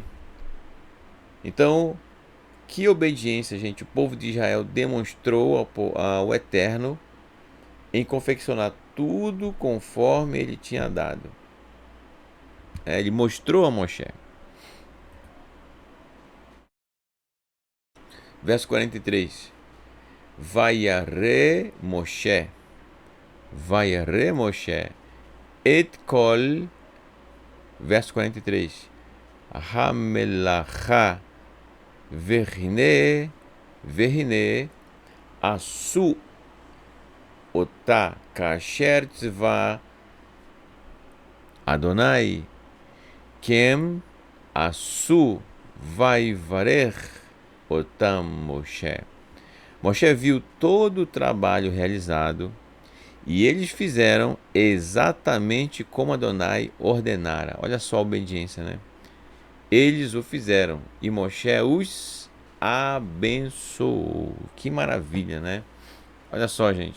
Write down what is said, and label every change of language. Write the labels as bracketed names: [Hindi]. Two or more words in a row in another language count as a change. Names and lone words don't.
[Portuguese] Então, que obediência, gente, o povo de Israel demonstrou ao Eterno em confeccionar tudo conforme ele tinha dado. Ele mostrou a Moshe. Verso 43. [Hebrew] וירא משה את כל. [Portuguese] Verso 43. [Hebrew] המלאכה והנה עשו אתה כאשר צוה אדוני כן עשו ויברך אתם משה. [Portuguese] Moshe viu todo o trabalho realizado e eles fizeram exatamente como Adonai ordenara. Olha só a obediência, né? Eles o fizeram e Moshe os abençoou. Que maravilha, né? Olha só, gente.